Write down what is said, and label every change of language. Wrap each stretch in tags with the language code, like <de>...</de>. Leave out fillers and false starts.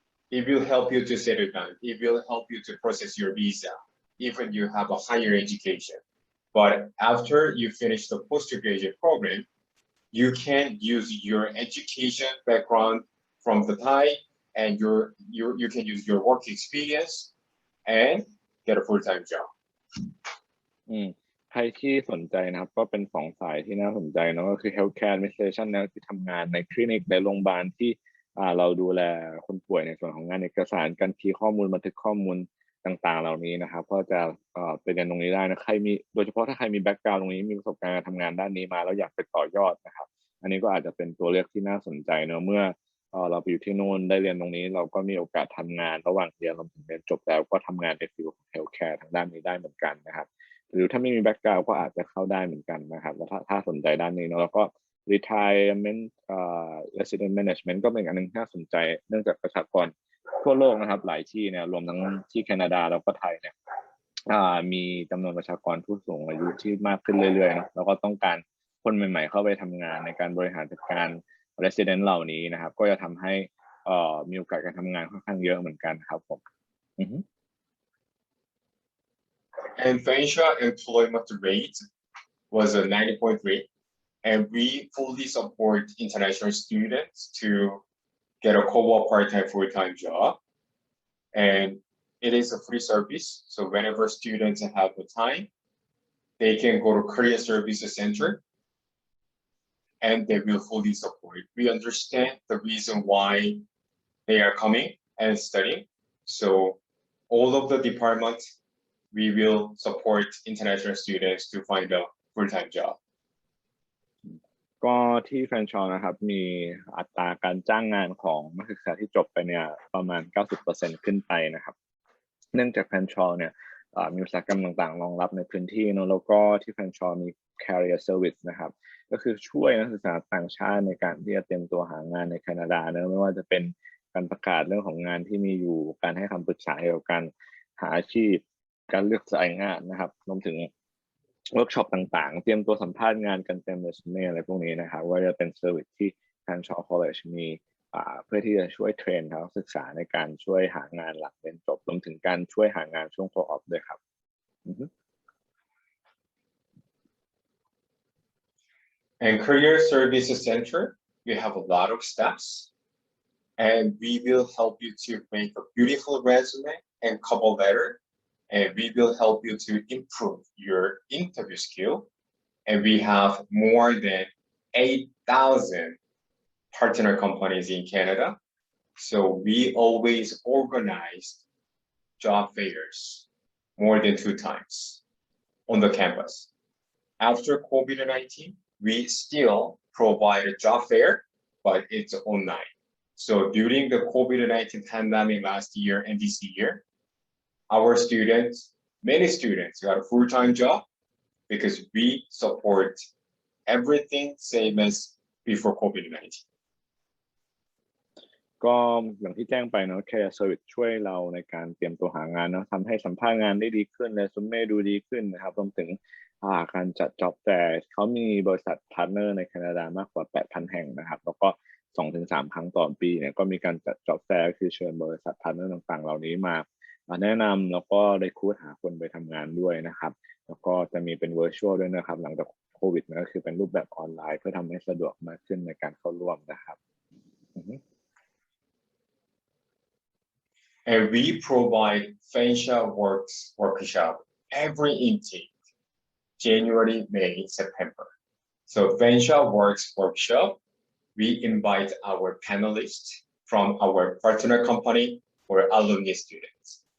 <en>It will help you to settle down. It will help you to process your visa, even you have a higher education. But after you finish the postgraduate program, you can use your education background from the Thai, and you can use your work experience and get a full-time job.</en> <th>ใครที่สนใจนะครับก็เป็นสองสายที่น่าสนใจเนาะก็คือ healthcare administration นะคือทำงานในคลินิกในโรงพยาบาลที่เราดูแลคนป่วยในส่วนของงานเอกสารการคีย์ข้อมูลบันทึกข้อมูลต่างๆเหล่านี้นะครับก็จะไปเรียนตรงนี้ได้นะใครมีโดยเฉพาะถ้าใครมีแบ็กกราวด์ตรงนี้มีประสบการณ์การทำงานด้านนี้มาแล้วอยากไปต่อยอดนะครับอันนี้ก็อาจจะเป็นตัวเลือกที่น่าสนใจเนอะเมื่อ เราไปอยู่ที่นู่นได้เรียนตรงนี้เราก็มีโอกาสทำงานระหว่างเรียนเราถึงเรียนจบแล้วก็ทำงานในฟิลด์ของเฮลท์แคร์ทางด้านนี้ได้เหมือนกันนะครับหรือถ้าไม่มีแบ็กกราวด์ก็อาจจะเข้าได้เหมือนกันนะครับแล้วถ้าสนใจด้านนี้เนอะแล้วก็ retirement resident management ก็เป็นอันนึงที่น่าสนใจเนื่องจากประชากรทั่วโลกนะครับหลายที่เนี่ยรวมทั้งที่แคนาดาแล้วก็ไทยเนี่ยมีจำนวนประชากรผู้สูงอายุที่มากขึ้นเรื่อยๆนะแล้วก็ต้องการคนใหม่ๆเข้าไปทำงานในการบริหารจัดการ resident เหล่านี้นะครับก็จะทำให้มีโอกาสการทำงานค่อนข้างเยอะเหมือนกันครับผม</th> <en>And Fanshawe employment rate was a 90.3, and we fully support international students to get a co-op part-time full-time job, and it is a free service. So whenever students have the time, they can go to Career Service Center, and they will fully support. We understand the reason why they are coming and studying. So all of the departments, we will support international students to find a full-time job.</en> <th>ก็ที่แฟนชอว์นะครับมีอัตราการจ้างงานของนักศึกษาที่จบไปเนี่ยประมาณ 90% ขึ้นไปนะครับเนื่องจากแฟนชอว์เนี่ยมีอุตสาหกรรมต่างๆรองรับในพื้นที่เนอะแล้วก็ที่แฟนชอว์มี Career Service นะครับก็คือช่วยนักศึกษาต่างชาติในการที่จะเตรียมตัวหางานในแคนาดาเนอะไม่ว่าจะเป็นการประกาศเรื่องของงานที่มีอยู่การให้คำปรึกษาเกี่ยวกับการหาอาชีพการเลือกสายงานนะครับรวมถึง เวิร์กช็อปต่างๆเตรียมตัวสัมภาษณ์งานกันเต็มเรซูเม่อะไรพวกนี้นะครับว่าจะเป็นเซอร์วิสที่ Fanshawe College มีเพื่อที่จะช่วยเทรนนักศึกษาในการช่วยหางานหลังเรียนจบรวมถึงการช่วยหางานช่วง co-op ด้วยครับ</th> <en>And Career Service Center, we have a lot of steps, and we will help you to make a beautiful resume and cover letter, and we will help you to improve your interview skill and we have more than 8,000 partner companies in Canada. So we always organize job fairs more than 2 times on the campus. After COVID-19, we still provide a job fair, but it's online. So during the COVID-19 pandemic last year and this year, our students, many students got a full-time job because we support everything same as before COVID-19.</en> <th>ก็อย่างที่แจ้งไปเนาะ Care Service ช่วยเราในการเตรียมตัวหางานเนาะทำให้สัมภาษณ์งานได้ดีขึ้นเรซูเม่ดูดีขึ้นนะครับรวมถึงการจัด job fair เขามีบริษัทพาร์ทเนอร์ในแคนาดามากกว่า 8,000 แห่งนะครับแล้วก็ 2-3 ครั้งต่อปีเนี่ยก็มีการจัด job fair คือเชิญบริษัทพาร์ทเนอร์ต่างๆเหล่านี้มาแนะนำแล้วก็ได้คูดหาคนไปทำงานด้วยนะครับแล้วก็จะมีเป็น virtual ด้วยนะครับหลังจากโควิดก็คือเป็นรูปแบบออนไลน์เพื่อทำให้สะดวกมากขึ้นในการเข้าร่วมนะครับ</th> <en>And we provide Fanshawe workshop every intake, January, May, September. So Fanshawe workshop, we invite our panelists from our partner company or alumni students.</en>